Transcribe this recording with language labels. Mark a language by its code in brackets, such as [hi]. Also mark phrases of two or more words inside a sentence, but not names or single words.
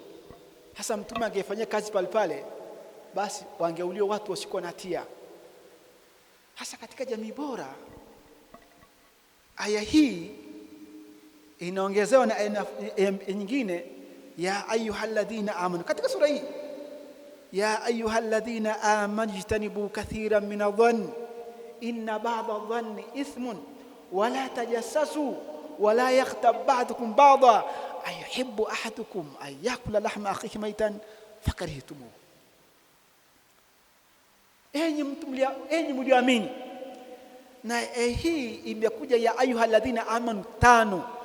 [sw] Hasa Mtume angefanyia kazi pale basi wangeuliwa watu wasikuwa na hatia. Hasa katika jamii bora, aya hii inaongezewa na nyingine, [ar] يا أيها الذين آمنوا. [sw] Katika sura hii, [ar] يا أيها الذين آمنوا اجتنبوا كثيرا من الظن إن بعض الظن إثم ولا تجسسوا ولا يغتب بعضكم بعضا أيحب أحدكم أن يأكل لحم أخيه ميتا فكرهتموه. [sw] Enyi mlioamini. Na hii imekuja [ar] يا أيها الذين آمنوا [sw] 5.